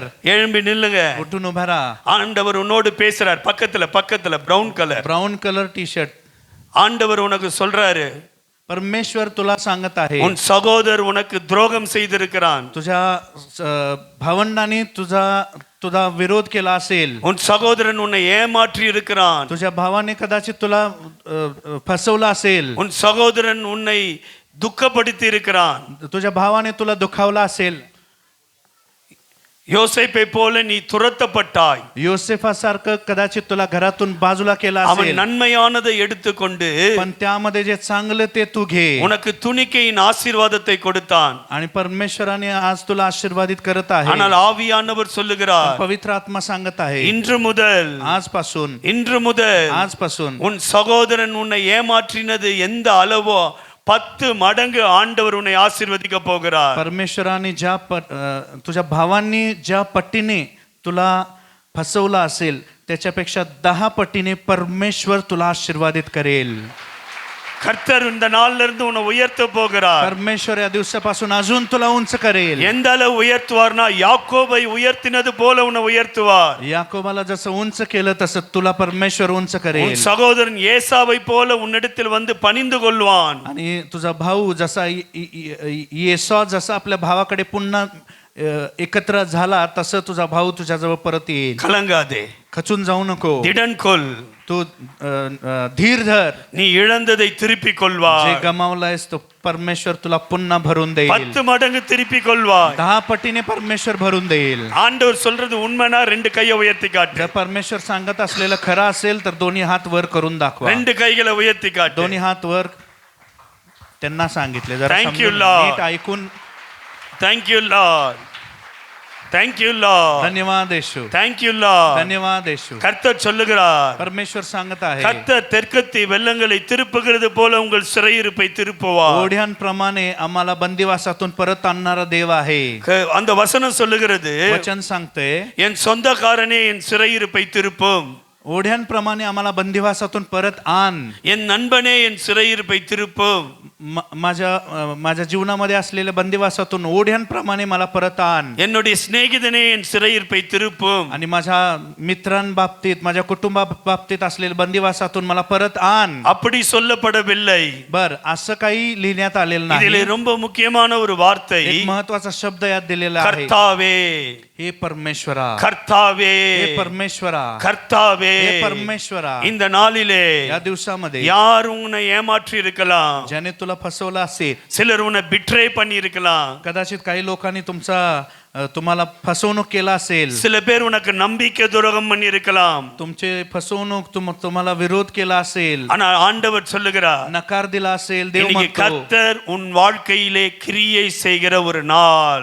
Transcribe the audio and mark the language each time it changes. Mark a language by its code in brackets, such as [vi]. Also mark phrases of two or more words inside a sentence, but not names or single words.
[ta] எழும்பி நில்லுங்க. [mr] उठून उभा राहा. [ta] ஆண்டவர் உன்னோடு பேசுறார். பக்கத்துல [en] brown colour. brown colour T-shirt. [ta] ஆண்டவர் உனக்கு சொல்றாரு, [mr] परमेश्वर तुला सांगत आहे, [ta] உன் சகோதரர் உனக்கு துரோகம் செய்திருக்கிறான். [mr] तुझ्या भावंडाने तुझा विरोध केला असेल. [ta] உன் சகோதரன் உன்னை ஏமாற்றி இருக்கிறான். [mr] तुझ्या भावाने कदाचित तुला फसवलं असेल. [ta] உன் சகோதரன் உன்னை துக்கப்படுத்தி இருக்கிறான். [mr] तुझ्या भावाने तुला दुखावला असेल. [ta] யோசேப்பை போல நீ துரத்தப்பட்டாய். [mr] योसेफासारखं कदाचित तुला घरातून बाजूला केला [ta] அவன் [mr] असेल. [ta] நன்மையானதை எடுத்துக்கொண்டு [mr] पण त्यामध्ये जे चांगलं ते तू घे. [ta] உனக்கு துணிக்கையின் ஆசீர்வாதத்தை கொடுத்தான். [mr] आणि परमेश्वराने आज तुला आशीर्वादित करत आहे. [ta] ஆனால் ஆவியானவர் சொல்லுகிறார், [mr] पवित्र आत्मा सांगत आहे, [ta] இன்று முதல் [mr] आजपासून [ta] உன் சகோதரன் உன்னை ஏமாற்றினது எந்த அளவோ 10 மடங்கு ஆண்டவர் உன்னை ஆசீர்வதிக்க போகிறார். [mr] परमेश्वराने तुझ्या भावांनी ज्या पट्टीने तुला फसवला असेल त्याच्यापेक्षा 10 पट्टीने परमेश्वर तुला आशीर्वादित करेल. [ta] கர்த்தர் இந்த நாள்ல இருந்து உன்னை உயர்த்த போகிறார். [mr] परमेश्वर या दिवसापासून अजून तुला उंच करेल. [ta] எந்த அளவு உயர்த்துவார்னா யாக்கோபை உயர்த்தினது போல உன்னை உயர்த்துவார். [mr] याकोबाला जसं उंच केलं तसं तुला परमेश्वर उंच करेल. [ta] உன் சகோதரன் ஏசாவை போல உன்னிடத்தில் வந்து பணிந்து கொள்வான். [mr] आणि तुझा भाऊ जसा येसौ जसा आपल्या भावाकडे पुन्हा एकत्र झाला तसं तुझा भाऊ तुझ्याजवळ परत येईल. [ta] கலங்காதே, [mr] खचून जाऊ नको. [ta] திடன் கொள். [mr] तू धीर धर. [ta] நீ இழந்ததை திருப்பிக் கொள்வாய். [mr] जे गमावलायस तो परमेश्वर तुला पुन्हा भरून देईल. [ta] 10 மடங்கு திருப்பிக் கொள்வாய். [mr] 10 पटीने परमेश्वर भरून देईल. [ta] ஆண்டவர் சொல்றது உண்மைனா 2 கையை உயர்த்தி காட்டு. [mr] जर परमेश्वर सांगत असलेलं खरं असेल तर दोन्ही हात वर करून दाखवा. [ta] 2 கைகளை உயர்த்தி காட்டு. [mr] दोन्ही हात वर त्यांना सांगितले. जरा [en] Thank you, [mr] समजून [en] Lord. [mr] नीट ऐकून [en] thank you Lord, thank you Lord, [mr] धन्यवाद येशू, [en] thank you Lord. [mr] धन्यवाद येशू. [ta] கர்த்தர் சொல்லுகிறார், [mr] परमेश्वर सांगत आहे, [ta] கர்த்தர் தெற்கத்தி வெள்ளங்களை திருப்புகிறது போல உங்கள் சிறையிருப்பை திருப்புவார். [mr] ओढ्यांप्रमाणे आम्हाला बंदिवासातून परत आणणारा देव आहे. [ta] அந்த வசனம் சொல்லுகிறது, [mr] वचन सांगते, [ta] என் சொந்தக்காரனே என் சிறையிருப்பை திருப்பும், [mr] ओढ्यांप्रमाणे आम्हाला बंदिवासातून परत आण. [ta] என் நண்பனே என் சிறையிருப்பை திருப்பும். [mr] माझ्या जीवनामध्ये असलेल्या बंदिवासातून ओढ्यांप्रमाणे मला परत आण. [ta] என்னுடைய சிநேகிதனே என் சிறையிருப்பை திருப்பும். [mr] आणि माझ्या मित्रांबाबतीत, माझ्या कुटुंबाबाबतीत असलेल्या बंदिवासातून मला परत आण. [ta] அப்படி சொல்லப்படவில்லை. [mr] बर, असं काही लिहिण्यात आलेलं [ta] இதிலே [mr] नाही. [ta] ரொம்ப முக்கியமான ஒரு வார்த்தை, [mr] एक महत्वाचा शब्द यात दिलेला आहे, [ta] கர்த்தாவே, [mr] हे परमेश्वरा, [ta] கர்த்தாவே, [mr] हे परमेश्वरा, [ta] கர்த்தாவே. [mr] हे परमेश्वरा. [ta] இந்த நாளிலே [mr] या दिवसामध्ये [ta] யார் உன்னை ஏமாற்றி இருக்கலாம், [mr] ज्याने तुला फसवलं असेल, [ta] சிலர் உன்னை பிட்ரே பண்ணி இருக்கலாம், [mr] कदाचित काही लोकांनी तुम्हाला फसवणूक केला असेल, [ta] சில பேர் உனக்கு நம்பிக்கை துரோகம் பண்ணி இருக்கலாம். [mr] तुमचे फसवणूक तुम्हाला विरोध केला असेल, [ta] ஆனா ஆண்டவர் சொல்லுகிறார், [mr] नकार दिला असेल, देव [ta] இன்னைக்கு [mr] म्हणतो, [ta] கர்த்தர் உன் வாழ்க்கையிலே கிரியை செய்கிற ஒரு நாள்.